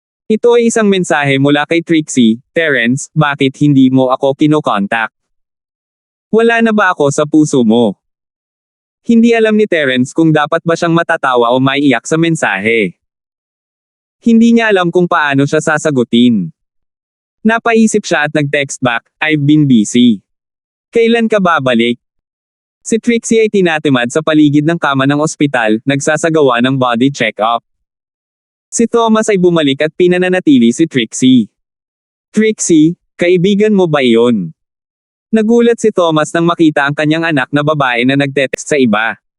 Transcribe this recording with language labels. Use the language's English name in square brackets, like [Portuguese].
[Filipino] Ito ay isang mensahe mula kay Trixie. Terence, bakit hindi mo ako kinokontak? Wala na ba ako sa puso mo? Hindi alam ni Terence kung dapat ba siyang matatawa o maiiyak sa mensahe. Hindi niya alam kung paano siya sasagutin. Napaisip siya at nag-text back, [English] I've been busy. [Filipino] Kailan ka babalik? Si Trixie ay tinatimad sa paligid ng kama ng ospital, nagsasagawa ng body check-up. Si Thomas ay bumalik at pinananatili si Trixie. Trixie, kaibigan mo ba iyon? Nagulat si Thomas nang makita ang kanyang anak na babae na nagtetext sa iba.